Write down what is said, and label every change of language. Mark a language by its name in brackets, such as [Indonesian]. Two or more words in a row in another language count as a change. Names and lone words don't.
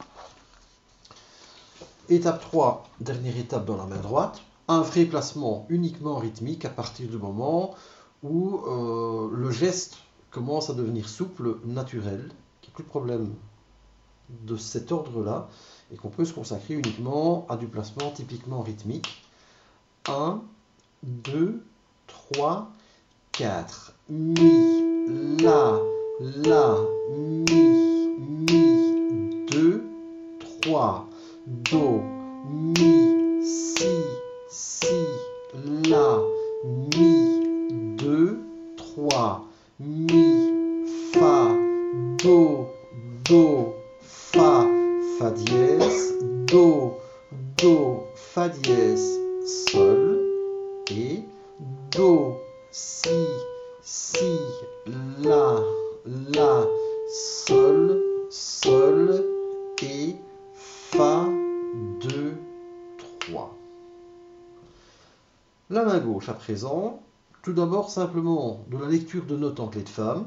[French] Étape 3, dernière étape dans la main droite, un vrai placement uniquement rythmique à partir du moment où le geste commence à devenir souple, naturel, qu'il n'y a plus de problème de cet ordre-là, et qu'on peut se consacrer uniquement à du placement typiquement rythmique. 1, 2, 3, 4. Mi, la, mi, 2, 3. Do, mi, si, la, mi, 2, 3. Mi, fa, do, fa, fa dièse, do, fa dièse, sol, et do, si, la, sol, et fa, 2, 3. La main gauche à présent, tout d'abord simplement de la lecture de notes en clé de femme.